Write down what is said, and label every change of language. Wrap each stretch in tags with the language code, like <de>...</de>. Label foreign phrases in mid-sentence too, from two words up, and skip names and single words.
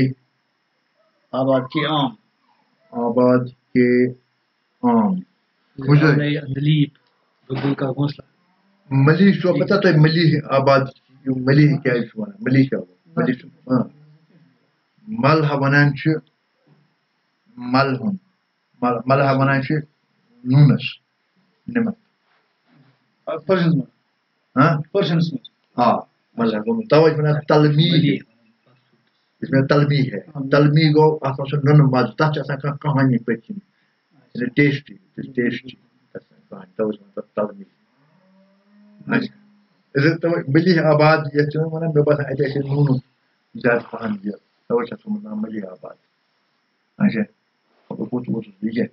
<ur>آباد کے عام آباد کے عام دلیپ بلبل کا گھونسلہ</ur> <ks>ملی چھو پتہ تۄہہِ ملی آباد ملی کیٛازِ چھُ وَنان ملی کیٛاہ گوٚو ملی چھُ ملہا وَنان چھِ مل ہُنٛد ملہا وَنان چھِ نوٗنس نِمت ہاں ملہا گوٚو تَوَے چھِ وَنان تلمی یُس مےٚ تلمی ہے تلمی گوٚو اَتھ منٛز چھُ نُنہٕ مَزٕ تَتھ چھِ آسان کانٛہہ کہانی پٔتۍ کِنۍ</ks> <en>tasty tasty</en> <ks>کہانی تَوَے چھِ وَنان تَتھ تلمی ملی آباد یَتھ چھِ وَنان مےٚ باسان اَتہِ آسہِ نوٗنُک زیادٕ پَہَن یہِ تَوَے چھِ اَتھ وَنان ملی آباد اچھا کوٚت اوسُس بہٕ یہِ</ks>